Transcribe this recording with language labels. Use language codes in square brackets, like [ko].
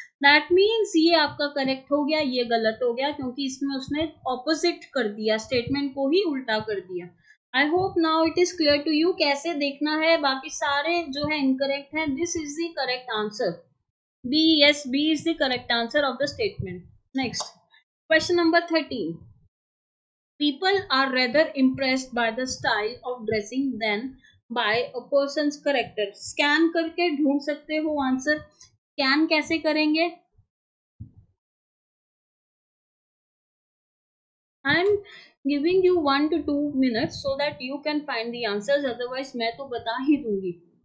[hi] That means ये आपका correct हो गया, ये गलत हो गया क्योंकि इसमें उसने ऑपोजिट कर दिया, स्टेटमेंट को ही उल्टा कर दिया। [en] I hope now it is clear to you [hi] कैसे देखना है। बाकी सारे जो है इनकरेक्ट है, [en] This is the correct answer, B. Yes, B is the correct answer of the statement. Next question number 13, people are rather impressed by the style of dressing than by a person's character। [hi] Scan करके ढूंढ सकते हो answer, scan कैसे करेंगे। [en] I'm giving you 1 to 2 minutes so that you can find the answers, otherwise [hi] मैं तो बता ही दूंगी।